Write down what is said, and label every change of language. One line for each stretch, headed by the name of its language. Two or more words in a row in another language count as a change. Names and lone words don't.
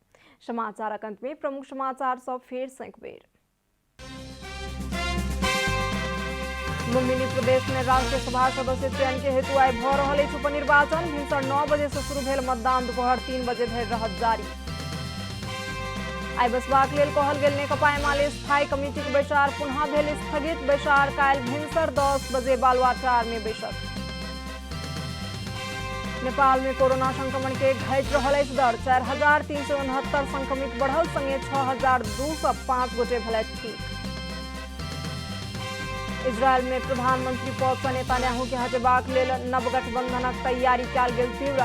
Maithili: समाचारक अंत में प्रमुख समाचार सब फेर से एक बेर। लुम्बिनी प्रदेश में राष्ट्रीय सभा सदस्य चयन के हेतु आइ भ रहल अछि उपनिर्वाचन। भिनसर 9 बजे से शुरू भेल मतदान दोपहर 3 बजे धरि रहत जारी। आइ बसबाक लेल कहल गेल नेकपा एमाले स्थायी कमिटीक बैसार पुनः भेल स्थगित। बैसार काल्हि भिनसर 10 बजे बालुआटार में बैसत। नेपाल में कोरोना संक्रमण के घटि रहल अछि दर। 4,369 संक्रमित बढ़ल, संगे 6,205 गोटे भेलथि ठीक। इजरायल में प्रधानमंत्री पद सँ नेतान्याहू के हटेबाक लेल नवगठबंधनक तैयारी कयल गेल तीव्र।